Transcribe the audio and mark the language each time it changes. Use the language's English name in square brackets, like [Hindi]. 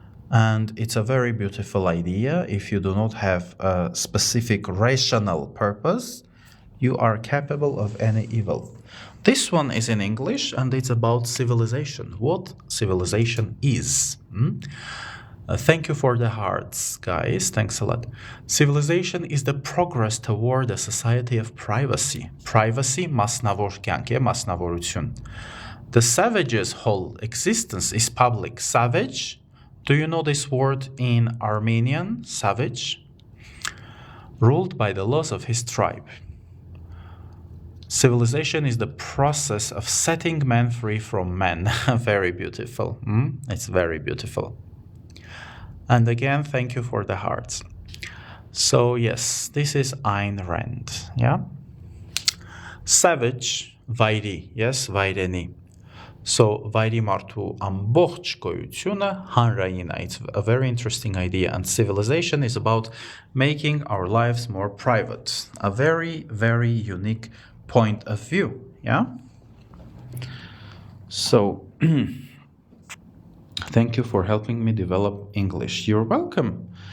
[English] And it's a very beautiful idea. If you do not have a specific rational purpose, you are capable of any evil. This one is in English and it's about civilization. What civilization is. Thank you for the hearts, guys. Thanks a lot. Civilization is the progress toward a society of privacy. [Armenian] Privacy, մասնավոր կյանք, մասնավորություն. [English] The savage's whole existence is public. Savage. Do you know this word in Armenian? Savage. Ruled by the laws of his tribe. Civilization is the process of setting men free from men. Very beautiful. It's very beautiful. And again, thank you for the hearts. So yes, this is Ayn Rand. Yeah. Savage, Vairi. Yes, Vaireni. [Armenian] So Vairi martu ամբողջ գոյությունը հանրային է. [English] It's a very interesting idea. And civilization is about making our lives more private. A very, very unique point of view. Yeah. So thank you for helping me develop English. You're welcome.